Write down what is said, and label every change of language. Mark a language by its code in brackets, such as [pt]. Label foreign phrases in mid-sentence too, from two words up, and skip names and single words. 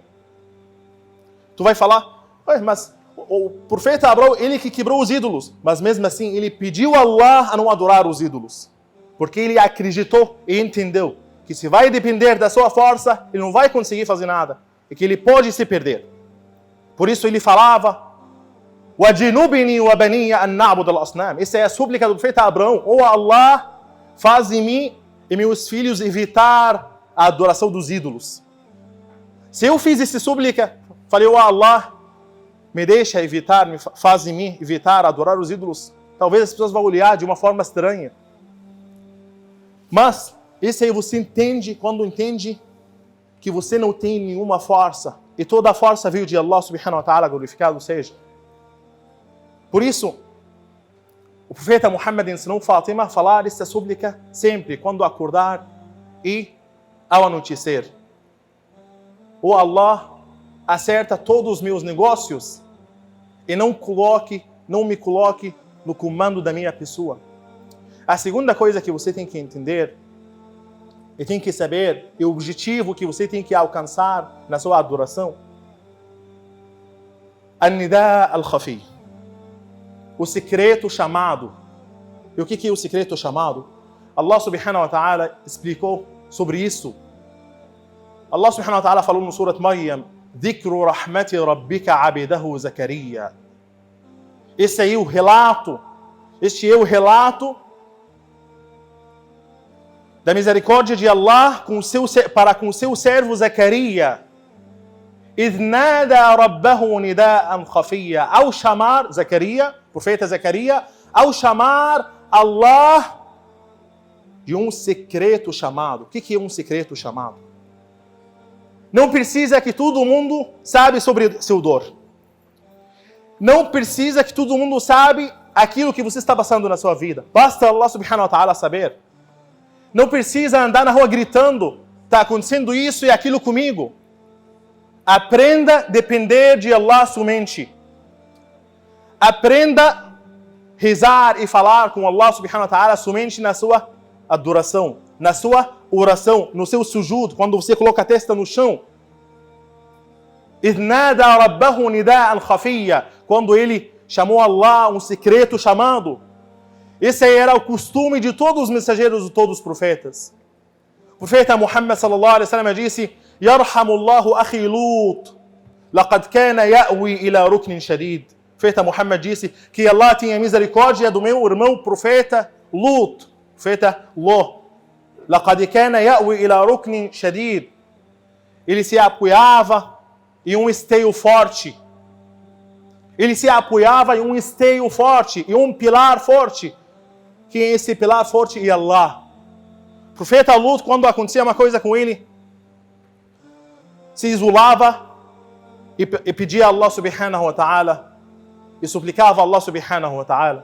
[pt] Tu vai falar: mas o profeta Abraão, ele que quebrou os ídolos. Mas mesmo assim, ele pediu a Allah a não adorar os ídolos. Porque ele acreditou e entendeu que se vai depender da sua força, ele não vai conseguir fazer nada. E que ele pode se perder. Por isso ele falava: [ar] وَجِنُبْنِي وَبَنِيَّ أَنْ نَعْبُدَ الْأَصْنَامِ. [pt] Essa é a súplica do profeta Abraão. Ó Allah, faz em mim e meus filhos evitar a adoração dos ídolos. Se eu fiz essa súplica, falei: ó Allah, me deixa evitar, faz em mim evitar adorar os ídolos. Talvez as pessoas vão olhar de uma forma estranha. Mas isso aí você entende quando entende que você não tem nenhuma força. E toda a força veio de Allah [ar] سبحانه وتعالى, [pt] glorificado seja. Por isso, o profeta Muhammad ensinou Fatima a falar essa súplica sempre, quando acordar e ao anoitecer. Ó Allah, acerta todos os meus negócios e não me coloque no comando da minha pessoa. A segunda coisa que você tem que entender e tem que saber é o objetivo que você tem que alcançar na sua adoração. [ar] النداء الخفي. [pt] O secreto chamado. E o que é o secreto chamado? Allah [ar] سبحانه وتعالى [pt] explicou sobre isso. Allah [ar] سبحانه وتعالى [pt] falou no Surat Maryam: [ar] ذكر رحمت ربك عبده زكريا. [pt] Este é o relato da misericórdia de Allah para com seu servo Zacarias. [ar] إذ نادى ربه نداء خفيا. [pt] Ao chamar Zacarias, profeta Zacarias, ao chamar Allah de um secreto chamado. O que é um secreto chamado? Não precisa que todo mundo saiba sobre seu dor. Não precisa que todo mundo saiba aquilo que você está passando na sua vida. Basta Allah [ar] سبحانه وتعالى [pt] saber. Não precisa andar na rua gritando: está acontecendo isso e aquilo comigo. Aprenda a depender de Allah somente. Aprenda a rezar e falar com Allah [ar] سبحانه وتعالى [pt] somente na sua adoração, na sua oração, no seu sujud, quando você coloca a testa no chão. [ar] إِذْ نَادَى رَبَّهُ نِدَاءً خَفِيًّا. [pt] Quando ele chamou Allah, um secreto chamado. Esse era o costume de todos os mensageiros, de todos os profetas. O profeta Muhammad [ar] صلى الله عليه وسلم [pt] disse: [ar] يرحم الله أخي لوطا لقد كان يأوي إلى ركن شديد. [pt] O profeta Muhammad disse que Allah tinha misericórdia do meu irmão profeta Lut, profeta Lot. [ar] لقد كان يأوي إلى ركن شديد. [pt] Ele se apoiava em um esteio forte. Ele se apoiava em um esteio forte, em um pilar forte. Que é esse pilar forte? É Allah. O profeta Lut, quando acontecia uma coisa com ele, se isolava e pedia a Allah [ar] سبحانه وتعالى [pt] e suplicava a Allah [ar] سبحانه وتعالى.